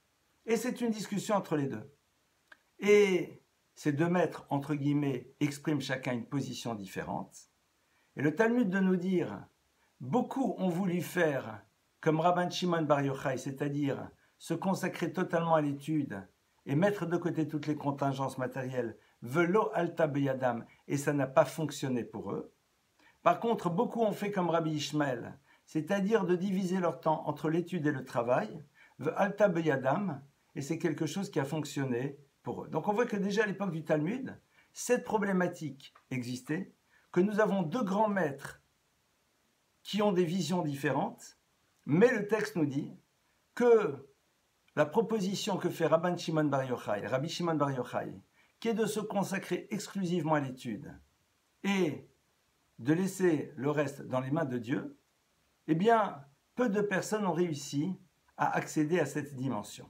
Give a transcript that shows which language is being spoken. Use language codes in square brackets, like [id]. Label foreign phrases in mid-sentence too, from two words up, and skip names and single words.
[fr] Et c'est une discussion entre les deux. Et ces deux maîtres, entre guillemets, expriment chacun une position différente. Et le Talmud de nous dire, beaucoup ont voulu faire comme Rabban Shimon Bar Yochai, c'est-à-dire se consacrer totalement à l'étude et mettre de côté toutes les contingences matérielles, [he] ולא עלתה בידם, [fr] et ça n'a pas fonctionné pour eux. Par contre, beaucoup ont fait comme Rabbi Ishmael, c'est-à-dire de diviser leur temps entre l'étude et le travail, [he] ועלתה בידם, [fr] et c'est quelque chose qui a fonctionné pour eux. Donc on voit que déjà à l'époque du Talmud, cette problématique existait, que nous avons deux grands maîtres qui ont des visions différentes, mais le texte nous dit que la proposition que fait Rabbi Shimon Bar Yochai, qui est de se consacrer exclusivement à l'étude et de laisser le reste dans les mains de Dieu, eh bien, peu de personnes ont réussi à accéder à cette dimension.